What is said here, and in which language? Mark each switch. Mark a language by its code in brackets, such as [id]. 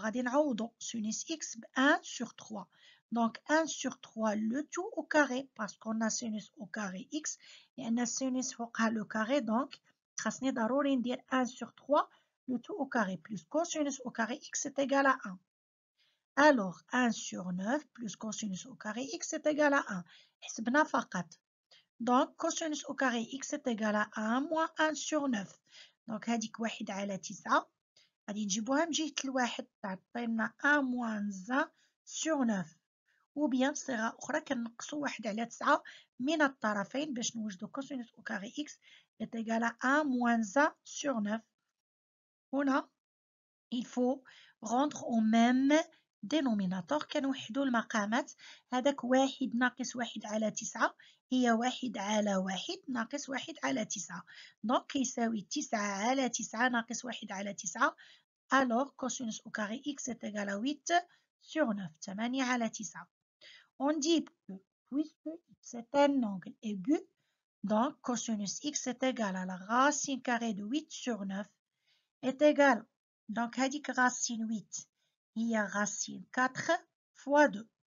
[ar] غادي نعوضو [fr] sinus x ب 1 sur 3. Donc 1 sur 3 le tout au carré parce qu'on a sinus au carré x et on a sinus [ar] فوقها [fr] le carré donc [ar] خاصني ضروري ندير [fr] 1 sur 3 le tout au carré plus cosinus au carré x est égal à 1. Alors 1 sur 9 plus cosinus au carré x est égal à 1. [ar] حسبنا فقط. [fr] Donc cosinus au carré x est égal à 1 moins 1 sur 9. [ar] Donc هذيك 1 على 9 غادي نجيبوها من جهة الواحد تعطينا [fr] 1 moins 1 sur 9. ou bien [ar] بصيغة أخرى كنقصوا 1 على 9 من الطرفين باش نوجدو كوسينوس أو كاري إكس [fr] est égal à 1 moins 1 sur 9. هنا il faut rendre au même dénominateur [ar] كنوحدو المقامات. هذاك 1 ناقص 1 على 9 هي 1 على 1 ناقص 1 على 9. دونك كيساوي 9 على 9 ناقص 1 على 9. [fr] Alors cosinus au carré x est égal à 8 sur 9. [ar] 8 على 9. [fr] On dit que puisque c'est un angle aigu, donc cosinus x est égal à la racine carrée de 8 sur 9 est égal. Donc [ar] هذيك [fr] racine 8 هي racine 4 fois 2.